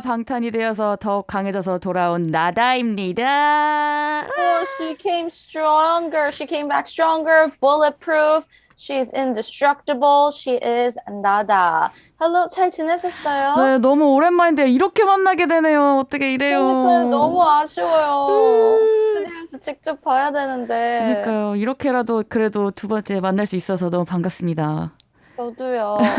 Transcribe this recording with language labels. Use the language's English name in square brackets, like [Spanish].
[Korean] 방탄이 되어서 더욱 강해져서 돌아온 나다입니다. [English] Oh, she came stronger. She came back stronger, bulletproof. She's indestructible. She is Nada. [Korean] Hello, 잘 지내셨어요? 네, 너무 오랜만인데 이렇게 만나게 되네요. 어떻게 이래요? 그러니까요, 너무 아쉬워요. 스튜디오에서 직접 봐야 되는데. 그러니까요. 이렇게라도 그래도 두 번째 만날 수 있어서 너무 반갑습니다. 저도요.